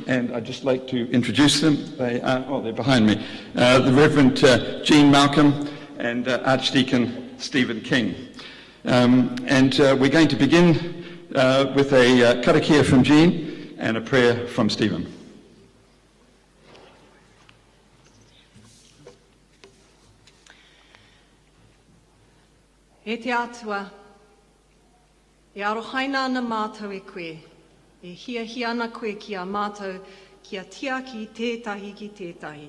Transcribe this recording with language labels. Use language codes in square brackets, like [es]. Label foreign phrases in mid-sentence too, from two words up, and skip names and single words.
[en] And I'd just like to introduce them. They're behind me. The Reverend Jean Malcolm and Archdeacon Stephen King. We're going to begin with a karakia from Jean and a prayer from Stephen. [mi] E te atua, e arohaina ana mātou e koe, e hia ana koe ki a mātou, ki a tia ki tētahi ki tētahi.